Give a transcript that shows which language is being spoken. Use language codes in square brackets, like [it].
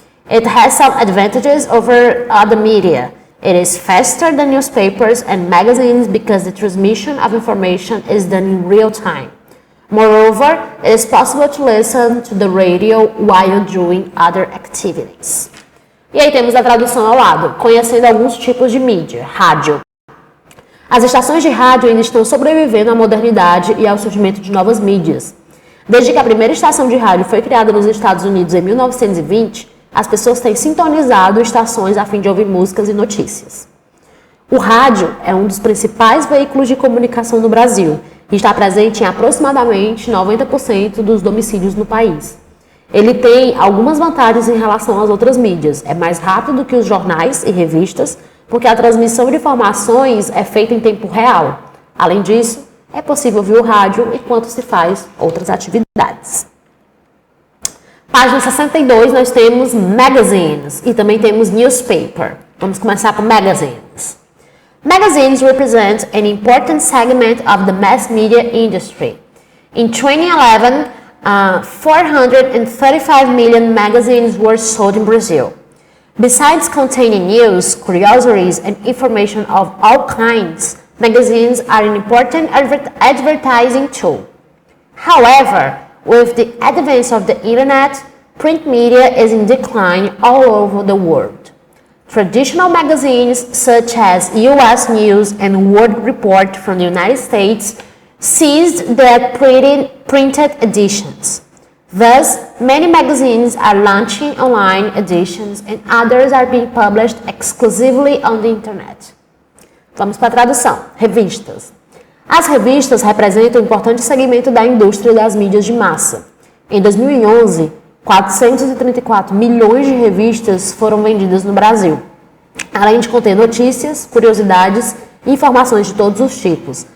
[en] It has some advantages over other media. It is faster than newspapers and magazines because the transmission of information is done in real time. Moreover, it is possible to listen to the radio while doing other activities. [pt] E aí temos a tradução ao lado, conhecendo alguns tipos de mídia. Rádio. As estações de rádio ainda estão sobrevivendo à modernidade e ao surgimento de novas mídias. Desde que a primeira estação de rádio foi criada nos Estados Unidos em 1920, as pessoas têm sintonizado estações a fim de ouvir músicas e notícias. O rádio é um dos principais veículos de comunicação no Brasil e está presente em aproximadamente 90% dos domicílios no país. Ele tem algumas vantagens em relação às outras mídias. É mais rápido que os jornais e revistas, porque a transmissão de informações é feita em tempo real. Além disso, é possível ouvir o rádio enquanto se faz outras atividades. Página 62, nós temos magazines e também temos newspaper. Vamos começar com magazines. [en] Magazines represent an important segment of the mass media industry. In 2011, 435 million magazines were sold in Brazil. Besides containing news, curiosities, and information of all kinds, magazines are an important advertising tool. However, with the advance of the internet, print media is in decline all over the world. Traditional magazines such as U.S. News and World Report from the United States ceased their printed editions. Thus, many magazines are launching online editions and others are being published exclusively on the internet. [pt] Vamos para a tradução. Revistas. As revistas representam um importante segmento da indústria das mídias de massa. Em 2011, 434 milhões de revistas foram vendidas no Brasil, além de conter notícias, curiosidades e informações de todos os tipos.